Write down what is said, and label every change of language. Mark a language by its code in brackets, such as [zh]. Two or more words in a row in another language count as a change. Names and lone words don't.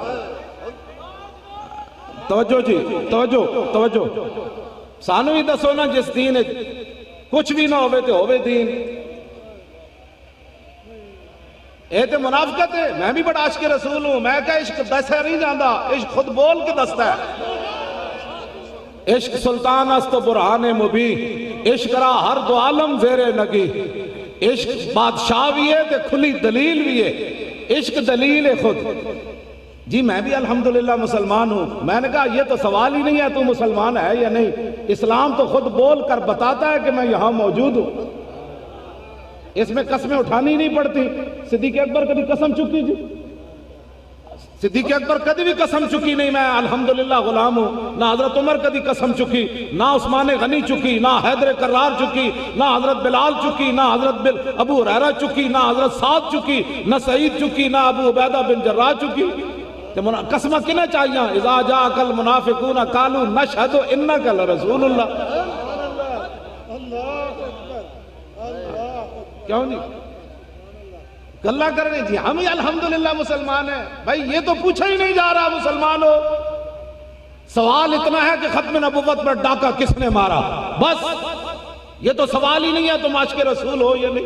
[ur] توجہ جی توجہ توجہ. [pa] سانو ہی دسو نا جس دین کچھ بھی نہ ہوئے تو ہوئے دین. اے تے منافقت ہے. [ur] میں بھی بڑا عاشق رسول ہوں. [pa] میں کہا عشق دسے نہیں جاندہ، عشق خود بول کے دستا ہے. [fa] عشق سلطان است و برہان مبین، عشق را ہر دو عالم زیر نگی. [ur] عشق بادشاہ بھی ہے تے کھلی دلیل بھی ہے. عشق دلیل ہے خود. جی میں بھی الحمدللہ مسلمان ہوں. میں نے کہا یہ تو سوال ہی نہیں ہے تو مسلمان ہے یا نہیں. اسلام تو خود بول کر بتاتا ہے کہ میں یہاں موجود ہوں. اس میں قسمیں اٹھانی نہیں پڑتی. [pa] صدیق اکبر کبھی قسم چکی جی؟ صدیق اکبر کبھی بھی قسم چکی نہیں [ur] میں الحمدللہ غلام ہوں. [pa] نہ حضرت عمر کبھی قسم چکی، نہ عثمان غنی چکی، نہ حیدر کرار چکی، نہ حضرت بلال چکی، نہ حضرت ابو ہریرہ چکی، نہ حضرت سعد چکی، نہ سعید چکی، نہ ابو عبیدہ بن جراح چکی. قسمہ کنے چاہیے [ar] اذا جاءک المنافقون قالوا نشہد انک لرسول اللہ. [ur] کیوں جی گلہ کرنے جی ہم ہی الحمدللہ مسلمان ہیں بھائی. یہ تو پوچھا ہی نہیں جا رہا مسلمان ہو. سوال اتنا ہے کہ ختم نبوت پر ڈاکہ کس نے مارا, بس یہ تو سوال ہی نہیں ہے تم عاشق رسول ہو یا نہیں.